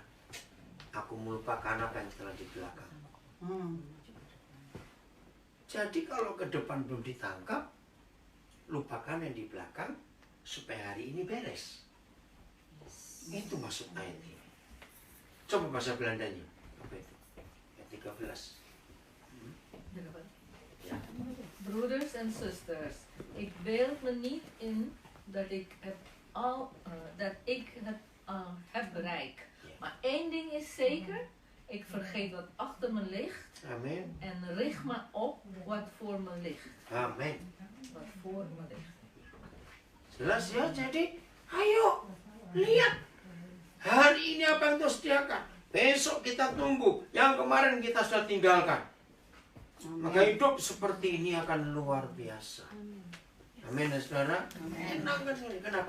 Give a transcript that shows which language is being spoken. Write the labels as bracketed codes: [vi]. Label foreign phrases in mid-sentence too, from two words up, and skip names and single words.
[id] Aku melupakan apa yang telah di belakang. Jadi kalau ke depan belum ditangkap, lupakan yang di belakang supaya hari ini beres. Itu maksud ayat ini. Coba bahasa Belandanya. Apa itu? Ayat 13. [nl] Ja. Broeders en zusters, ik beeld me niet in dat ik het heb bereikt. Maar één ding is zeker, ik vergeet wat achter me ligt Amin. en richt me op wat voor me ligt. Amin. Wat voor me ligt. [id] Jelas ya, jadi ayo lihat hari ini apa yang Tuhan sediakan. Besok kita tunggu, yang kemarin kita sudah tinggalkan. Maka hidup seperti ini akan luar biasa. Amin ya saudara. Enak kan sekali. Kenapa?